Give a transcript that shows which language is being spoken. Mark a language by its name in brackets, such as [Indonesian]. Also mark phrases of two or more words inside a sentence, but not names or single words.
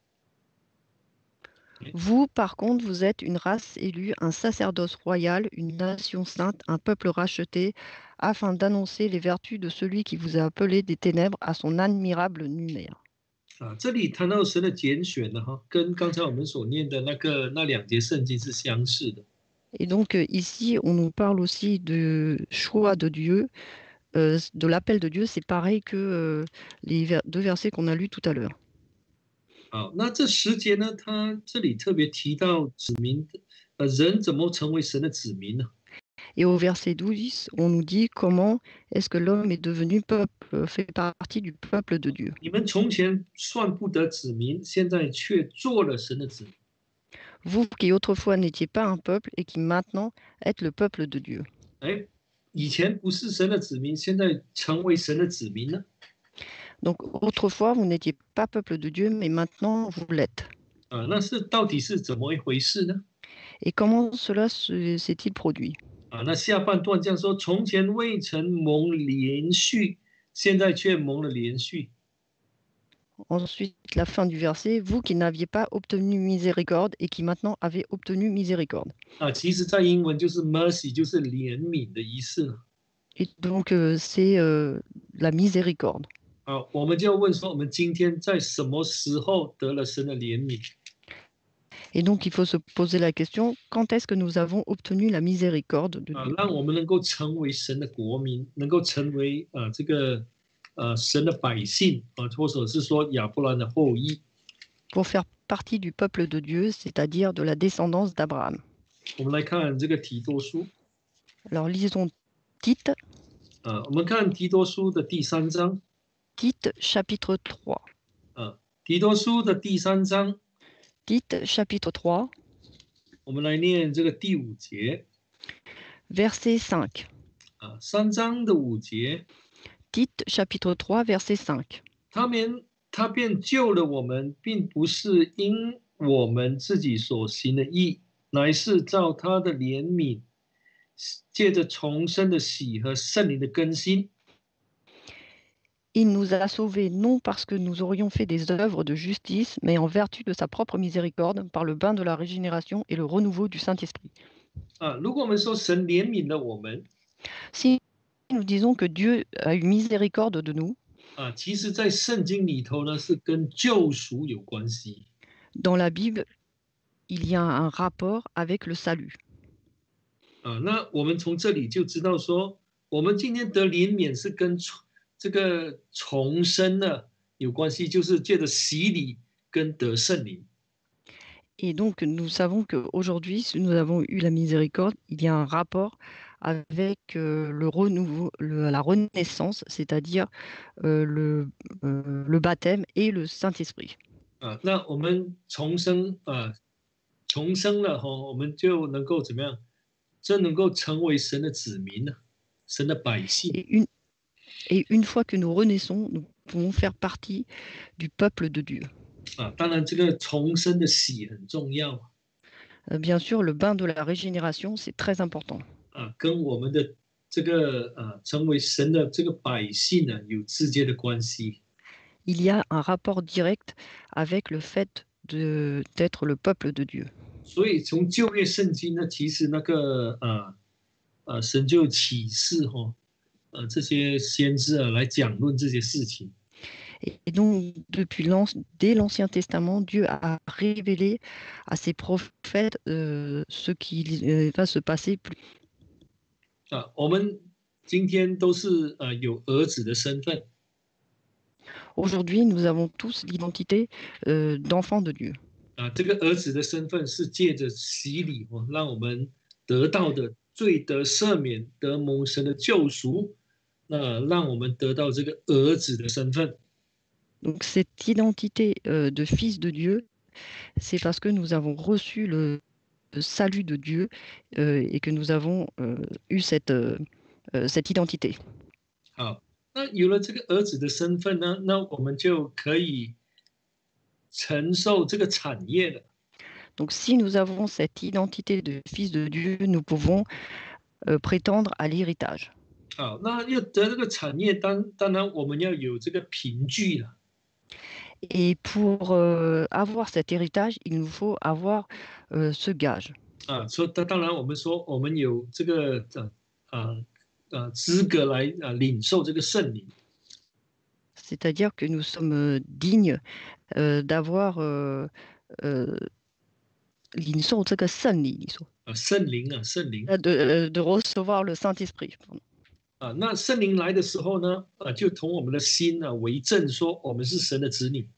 [French] Vous, par contre, vous êtes une race élue, un sacerdoce royal, une nation sainte, un peuple racheté, afin d'annoncer les vertus de celui qui vous a appelé des ténèbres à son admirable lumière. [Chinese] 这里谈到神的拣选呢，跟刚才我们所念的那2节圣经是相似的。 [French] Et donc ici, on nous parle aussi de choix de Dieu, de l'appel de Dieu. C'est pareil que les deux versets qu'on a lus tout à l'heure. [Chinese] 好，那这10节呢，他这里特别提到子民，人怎么成为神的子民呢？ [French] Et au verset 12, on nous dit comment est-ce que l'homme est devenu peuple, fait partie du peuple de Dieu. [Chinese] 你们从前算不得子民，现在却做了神的子民。 [French] Vous qui autrefois n'étiez pas un peuple et qui maintenant êtes le peuple de Dieu. [Chinese] 以前不是神的子民，现在成为神的子民呢？ [French] Donc autrefois, vous n'étiez pas peuple de Dieu, mais maintenant, vous l'êtes. [Chinese] 那到底是怎么一回事呢？ [French] Et comment cela s'est-il produit? [Chinese] 那下半段这样说：从前未曾蒙连续，现在却蒙了连续。 [French] Ensuite, la fin du verset, vous qui n'aviez pas obtenu miséricorde et qui maintenant avez obtenu miséricorde. [Chinese] 其实在英文就是 mercy， 就是怜悯的意思。 [French] Et donc, c'est la miséricorde. [Chinese] 我们就要问说，我们今天在什么时候得了神的怜悯？ [French] Et donc, il faut se poser la question, quand est-ce que nous avons obtenu la miséricorde de Dieu? [Chinese] 让我们能够成为神的国民，能够成为这个神的百姓或者是说亚伯兰的后裔。 [French] Pour faire partie du peuple de Dieu, c'est-à-dire de la descendance d'Abraham. [Chinese] 我们来看这个提多书。 [French] Alors, lisons Tite. [Chinese] 我们看提多书的第3章。 [French] Tite, chapitre 3. [Chinese] 提多书的第3章。 [French] Tite, chapitre 3. [Chinese] 我们来念这个第5节。 [French] Verset 5. [Chinese] 3章的5节。 [French] Tite, chapitre 3, verset 5. [Chinese] 他便救了我们，并不是因我们自己所行的义，乃是照他的怜悯，借着重生的喜和圣灵的更新。 [French] Il nous a sauvés non parce que nous aurions fait des œuvres de justice, mais en vertu de sa propre miséricorde, par le bain de la régénération et le renouveau du Saint-Esprit. [Chinese] 如果我们说神怜悯了我们 [French] Si nous disons que Dieu a eu miséricorde de nous, [Chinese] 其实在圣经里头呢是跟救赎有关系 [French] dans la Bible, il y a un rapport avec le salut. [Chinese] 那我们从这里就知道说，我们今天得怜悯是跟这个重生呢有关系，就是借着洗礼跟得圣灵。 [French] Et donc, nous savons qu'aujourd'hui, si nous avons eu la miséricorde, il y a un rapport avec le renouveau, la renaissance, c'est-à-dire le baptême et le Saint-Esprit. [Chinese] 那我们重生了哈，我们就能够怎么样？真能够成为神的子民呢，神的百姓。 [French] Et une fois que nous renaissons, nous pouvons faire partie du peuple de Dieu. [Chinese] 当然这个重生的喜很重要 [French] Bien sûr, le bain de la régénération, c'est très important. [Chinese] 跟我们的这个成为神的这个百姓呢有直接的关系。 [French] Il y a un rapport direct avec le fait d'être le peuple de Dieu. [Chinese] 所以从旧约圣经呢，其实那个神就启示这些先知来讲论这些事情。 [French] Et donc, dès l'Ancien Testament, Dieu a révélé à ses prophètes ce qui va se passer plus. [Chinese] 我们今天都是有儿子的身份。 [French] Aujourd'hui, nous avons tous l'identité d'enfants de Dieu. [Chinese] 这个儿子的身份是借着洗礼让我们得到的罪得赦免，得蒙神的救赎，让我们得到这个儿子的身份。 [French] Donc cette identité de fils de Dieu, c'est parce que nous avons reçu le salut de Dieu et que nous avons eu cette identité. [Chinese] 好，那有了这个儿子的身份呢，那我们就可以承受这个产业了。 [French] Donc si nous avons cette identité de fils de Dieu, nous pouvons prétendre à l'héritage. [Chinese] 好，那要得这个产业，当然我们要有这个凭据了。 [French] Et pour avoir cet héritage, il nous faut avoir ce gage. [Chinese] 所以当然我们说我们有这个资格来领受这个圣灵。 [French] C'est-à-dire que nous sommes dignes d'avoir [Chinese] 领受这个圣灵，你说圣灵圣灵 [French] de recevoir le Saint-Esprit. [Chinese] 那圣灵来的时候呢，就同我们的心为证，说我们是神的子女。